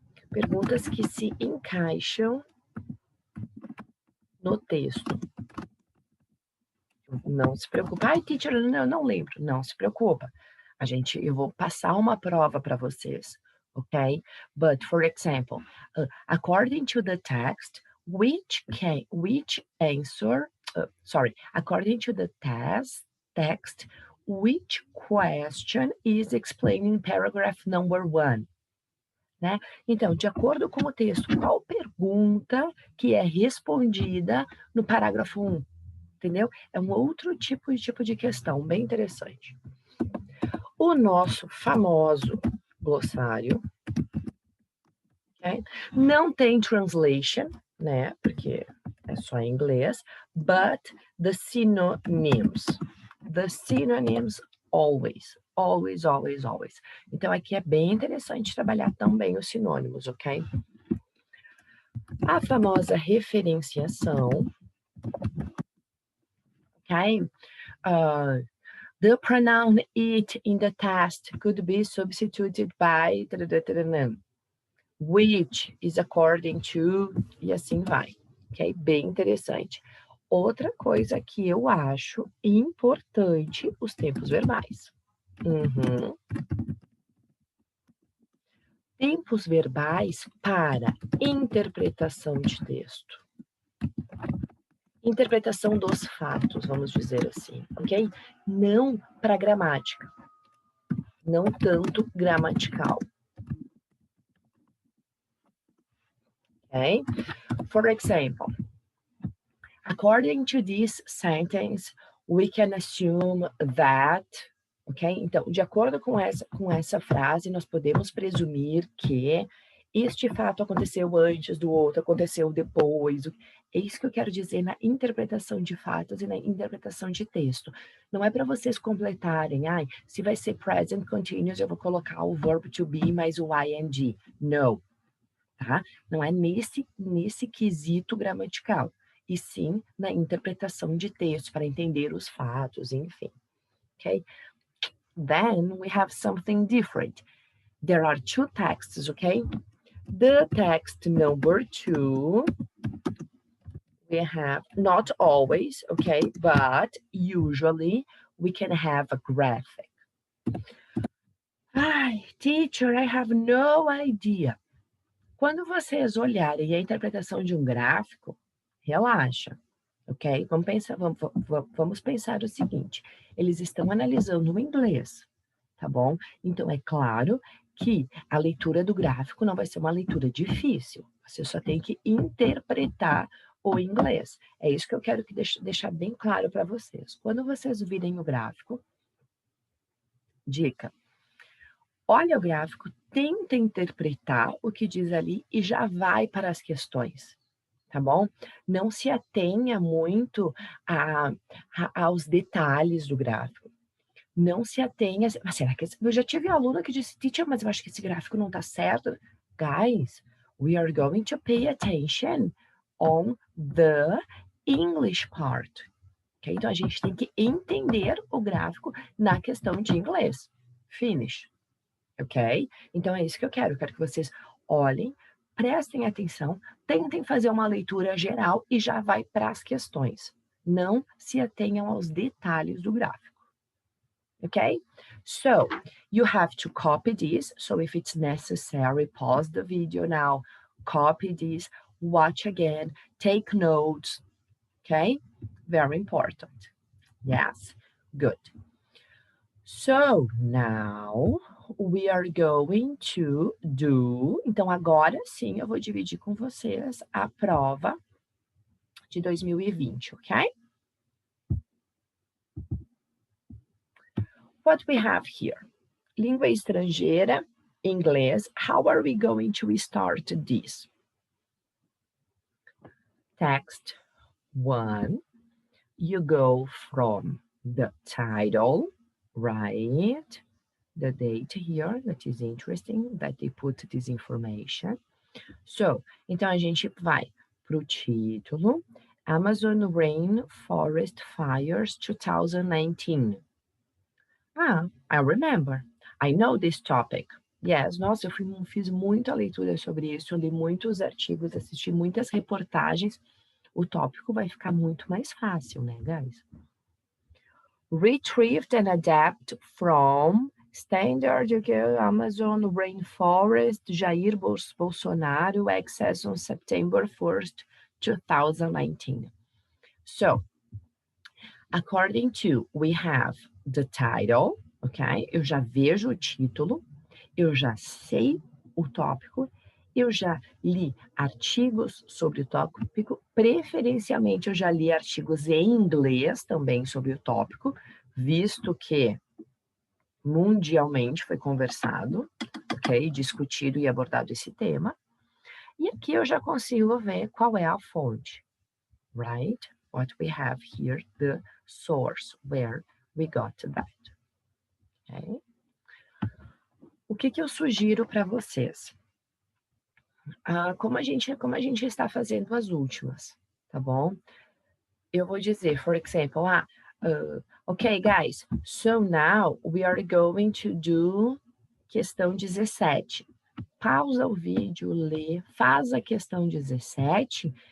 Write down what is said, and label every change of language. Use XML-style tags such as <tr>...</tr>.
<pt>Perguntas que se encaixam no texto. Não se preocupa. Ai, teacher, não lembro. Não se preocupa. Eu vou passar uma prova para vocês, ok?</pt> <en>But, for example, according to the text, according to the text, which question is explaining paragraph number 1?</en> <pt>Né? Então, de acordo com o texto, qual pergunta que é respondida no parágrafo 1? Entendeu? É um outro tipo de questão, bem interessante. O nosso famoso glossário, okay? Não tem translation, né? Porque é só em inglês,</pt> <en>but the synonyms. The synonyms always. Always, always, always.</en> <pt>Então, aqui é bem interessante trabalhar também os sinônimos, ok? A famosa referenciação, ok?</pt> <en>The pronoun it in the test could be substituted by which is according to,</en> <pt>e assim vai, ok? Bem interessante. Outra coisa que eu acho importante, os tempos verbais. Uhum. Tempos verbais para interpretação de texto. Interpretação dos fatos, vamos dizer assim, ok? Não para gramática. Não tanto gramatical.</pt> <en>Okay? For example, according to this sentence, we can assume that, ok?</en> <pt>Então, de acordo com essa frase, nós podemos presumir que este fato aconteceu antes do outro, aconteceu depois. É isso que eu quero dizer na interpretação de fatos e na interpretação de texto. Não é para vocês completarem, se vai ser present continuous, eu vou colocar o verb to be mais o ing. Não, tá? Não é nesse quesito gramatical, e sim na interpretação de texto, para entender os fatos, enfim.</pt> <en>Okay? Then we have something different. There are two texts, okay? The text number 2, we have, not always, okay, but usually we can have a graphic. Ai, teacher, I have no idea.</en> <pt>Quando vocês olharem a interpretação de um gráfico, relaxa, ok? Vamos pensar o seguinte, eles estão analisando o inglês, tá bom? Então, é claro que a leitura do gráfico não vai ser uma leitura difícil, você só tem que interpretar o inglês. É isso que eu quero deixar bem claro para vocês. Quando vocês virem o gráfico, dica, olha o gráfico, tenta interpretar o que diz ali e já vai para as questões, tá bom? Não se atenha muito aos detalhes do gráfico. Não se atenha... Mas será que... Eu já tive aluna que disse, teacher, mas eu acho que esse gráfico não está certo.</pt> <en>Guys, we are going to pay attention on the English part. Okay?</en> <pt>Então, a gente tem que entender o gráfico na questão de inglês.</pt> <en>Finish.</en> <pt>Ok? Então, é isso que eu quero. Eu quero que vocês olhem, prestem atenção, tentem fazer uma leitura geral e já vai para as questões. Não se atenham aos detalhes do gráfico.</pt> <en>Ok? So, you have to copy this. So, if it's necessary, pause the video now, copy this, watch again, take notes. Ok? Very important. Yes, good. So, now we are going to do...</en> <pt>Então, agora sim, eu vou dividir com vocês a prova de 2020, ok?</pt> <en>What we have here?</en> <pt>Língua estrangeira, inglês.</pt> <en>How are we going to start this? Text 1, you go from the title, right? The date here, that is interesting, that they put this information.</en> <pt>So, então a gente vai para o título, Amazon Rainforest Fires 2019.</pt> <en>I remember. I know this topic. Yes,</en> <pt>nossa, eu fiz muita leitura sobre isso, eu li muitos artigos, assisti muitas reportagens. O tópico vai ficar muito mais fácil, né, guys?</pt> <en>Retrieved and adapt from Standard Amazon Rainforest, Jair Bolsonaro, access on September 1st, 2019. So, according to, we have the title, ok?</en> <pt>Eu já vejo o título, eu já sei o tópico, eu já li artigos sobre o tópico, preferencialmente eu já li artigos em inglês também sobre o tópico, visto que mundialmente foi conversado, ok? Discutido e abordado esse tema. E aqui eu já consigo ver qual é a fonte, right?</pt> <en>What we have here, the source, where we got that. Okay?</en> <pt>O que eu sugiro para vocês? Como a gente está fazendo as últimas, tá bom? Eu vou dizer,</pt> <en>for example, okay, guys, so now we are going to do</en> <pt>questão 17. Pausa o vídeo, lê, faz a questão 17</pt>